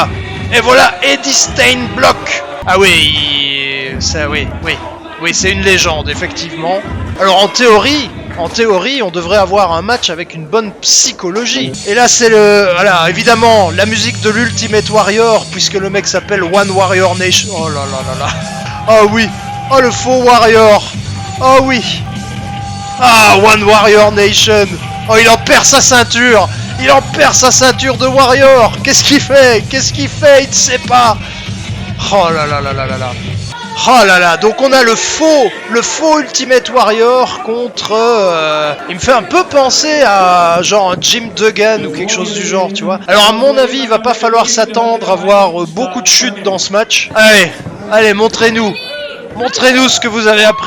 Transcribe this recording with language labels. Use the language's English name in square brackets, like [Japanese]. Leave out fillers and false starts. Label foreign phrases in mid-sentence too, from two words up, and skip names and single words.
[French] Et voilà Eddie Steinblock. Ah oui, ça oui, c'est une légende, effectivement. Alors en théorie, on devrait avoir un match avec une bonne psychologie. Et là, c'est voilà, évidemment, la musique de l'Ultimate Warrior, puisque le mec s'appelle One Warrior Nation. Oh là là là là. Ah oui. Oh, le faux Warrior. Oh oui. Ah, One Warrior Nation. Oh, il en perd sa ceinture. Il en perd sa ceinture de Warrior. Qu'est-ce qu'il fait? Il ne sait pas. Oh là là là là là là. Oh là là, donc on a le faux Ultimate Warrior contre... il me fait un peu penser à genre un Jim Duggan ou quelque chose du genre, tu vois. Alors à mon avis, il va pas falloir s'attendre à voir beaucoup de chutes dans ce match. Allez, montrez-nous ce que vous avez appris.